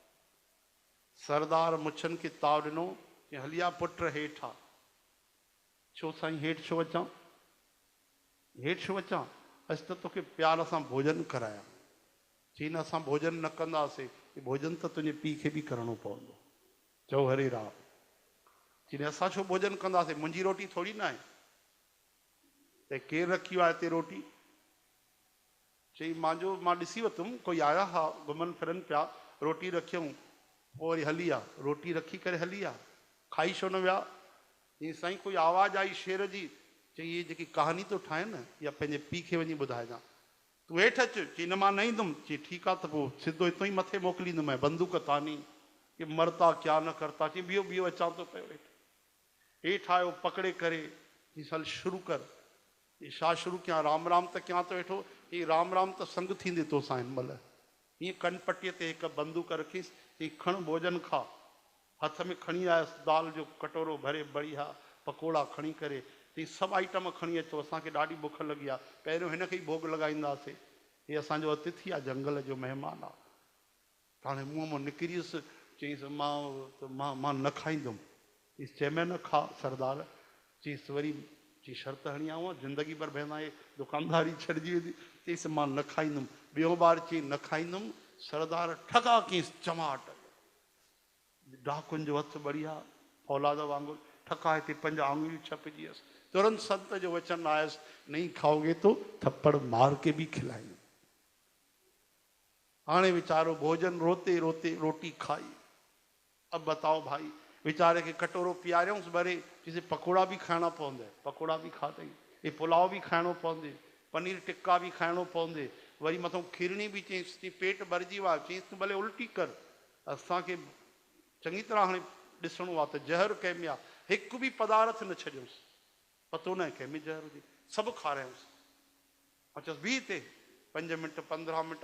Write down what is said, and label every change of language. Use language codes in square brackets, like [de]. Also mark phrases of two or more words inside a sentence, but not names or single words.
[sd] सरदार मुछनि खे ताव ॾिनो, हलिया पुट हेठि आहे। छो साईं हेठि छो अचां? हेठि छो अचां? अॼु त तोखे प्यार सां भोजन कराया। चई न असां भोजन न कंदासीं, भोजन त तुंहिंजे पीउ खे बि करिणो पवंदो। चओ हरे राम। चई असां छो भोजन कंदासीं, मुंहिंजी रोटी थोरी न आहे। त केरु रखी आहे हिते रोटी? चई मां ॾिसी वरितुमि, कोई आया हा घुमनि फिरनि पिया, रोटी रखियऊं, पोइ वरी हली विया। रोटी रखी करे हली विया, खाई छो न विया? चई साईं कोई आवाज़ आई शेर जी। चई इहे जेकी कहानी थो ठाहे न, या पंहिंजे पीउ खे वञी ॿुधाइजां। तूं हेठि अचु। चई न मां न ईंदुमि। चई ठीकु आहे त पोइ सिधो हितां ई मथे मोकिलींदुमि, बंदूक तानी कि [hi] मरता क्या न करता। [sd] चई बीहो बीहो अचां थो पियो। हेठि आयो पकड़े करे, चई हल शुरू कर। छा शुरू कयां? राम राम त कयां थो वेठो। चई राम राम त संग थींदे तोसां हिन महिल। हीअं कनपटीअ ते हिकु बंदूक रखीसि। चई खण भोजन खा। हथ में खणी आयसि दाल जो कटोरो भरे बढ़िया पकोड़ा खणी करे। चई सभु आइटम खणी अचो, असांखे ॾाढी बुख लॻी आहे, पहिरियों हिन खे ई भोग लॻाईंदासीं, हे असांजो अतिथि आहे, जंगल जो महिमान आहे। हाणे मुंहं मां निकिरी वियुसि। चईंसि मां न खाईंदुमि। चईसि चएमें न खा सरदार। चईसि वरी चई शर्त हणी आऊं, ज़िंदगी भर भेण आहे दुकानदारी छॾिजी वेंदी। चईसि मां न खाईंदुमि। ॿियो बार चई न खाईंदुमि। सरदार ठका कयईंसि चमाट। डाकुनि जो हथु बढ़िया फौलाद वांगुरु ठका, हिते 5 आंगुरियूं छपिजी वियसि। तुरंत संत जो वचन आयसि, [hi] नहीं खाओगे तो थप्पड़ मार के भी खिलाएंगे। [sd] हाणे वीचारो भोजन [hi] रोते रोते [sd] रोटी खाई। [hi] अब बताओ भाई, वीचारे के [sd] कटोरो पियारियोंसि भरे, [hi] जिसे पकोड़ा भी [sd] खाइणा पवंदे, पकोड़ा भी खाधई, ये पुलाव भी खाइणो पवंदे, पनीर टिक्का भी खाइणो पवंदे, वरी मथां खीरणी भी चईंसि पेट भरिजी वियो आहे। चईंसि तूं भले उल्टी कर, असांखे चङी तरह हाणे ॾिसणो आहे त ज़हर कंहिंमें आहे। हिकु बि पदार्थ न छॾियोसि, पतो न आहे कंहिंमें ज़हर हुजे, सभु खारायोसि। मां चयोसि बीह हिते 5 मिंट 15 मिंट।